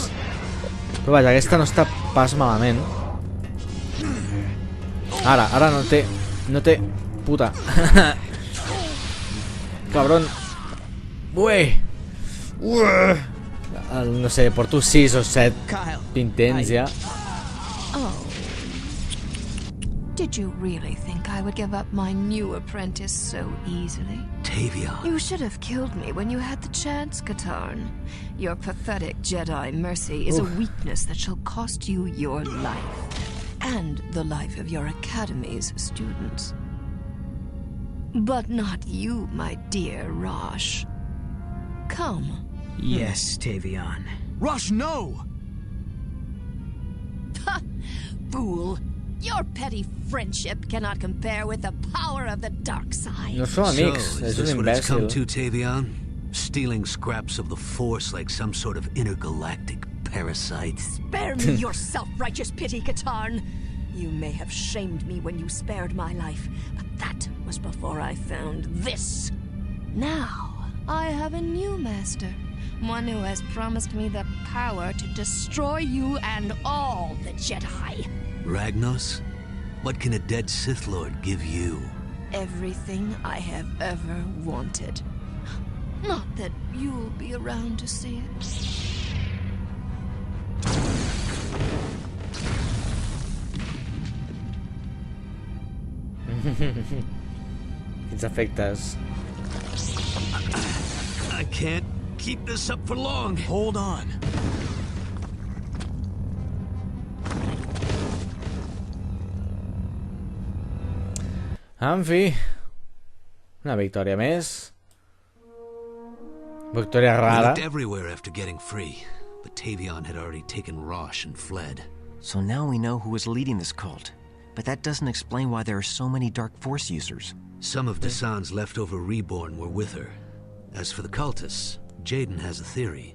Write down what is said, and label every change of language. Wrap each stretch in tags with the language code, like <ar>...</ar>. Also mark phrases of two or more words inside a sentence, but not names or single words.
<ca>Però vaja, aquesta no està pas malament. Ara no té... No té... Puta. Cabron. Ué. No sé, porto 6 o 7 intents ja. Oh.</ca> <en>Did you really think I would give up my new apprentice so easily? Tavion. You should have killed me when you had the chance, Katarn. Your pathetic Jedi mercy is a weakness that shall cost you your life. And the life of your Academy's students. But not you, my dear Rosh. Come. Yes, Tavion. Rosh, no! Ha! Fool! Your petty friendship cannot compare with the power of the dark side.</en> <ca>No són amics,</ca> <en>So,</en> <ca>és</ca> <en>is</en> <ca>un</ca> <en>this what it's come</en> <ca>imbècil.</ca> <en>to, Tavion? Stealing scraps of the Force like some sort of intergalactic parasite? Spare me your self-righteous pity, Katarn. You may have shamed me when you spared my life, but that was before I found this. Now, I have a new master. One who has promised me the power to destroy you and all the Jedi. Ragnos? What can a dead Sith Lord give you? Everything I have ever wanted. Not that you'll be around to see it.</en> <ca>Quins efectes.</ca> <en>I can't keep this up for long. Hold on.</en> <ca>En fi. Una victòria més. Victòria</ca> <en>We</en> <ca>rara.</ca> <en>looked everywhere after getting free, but Tavion had already taken Rosh and fled. So now we know who is leading this cult. But that doesn't explain why there are so many Dark Force users. Some of Dasan's leftover Reborn were with her. As for the cultists, Jaden has a theory.</en>